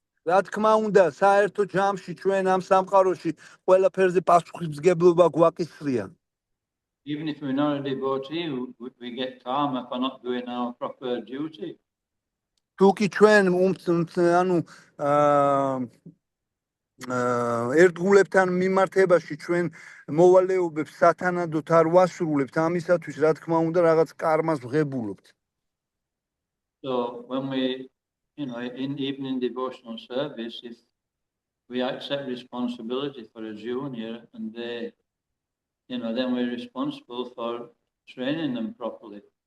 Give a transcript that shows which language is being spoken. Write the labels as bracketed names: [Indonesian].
[Georgian] რა თქმა უნდა, საერთო ჯამში ჩვენ ამ სამყაროში ყველაფერზე პასუხისმგებლობა გვაკისრია. [English] Even if we're not a devotee, we get karma for not doing our proper duty. [Georgian] თუ კი ჩვენ ანუ ერთგულებთან მიმართებაში ჩვენ მოვალეობებს სათანადოდ არ ვასრულებთ, ამისათვის რა თქმა უნდა რაღაც კარმას ვღებულობთ. [English] So when we, in evening devotional service, if we accept responsibility for a junior and they, then we're responsible for training them properly.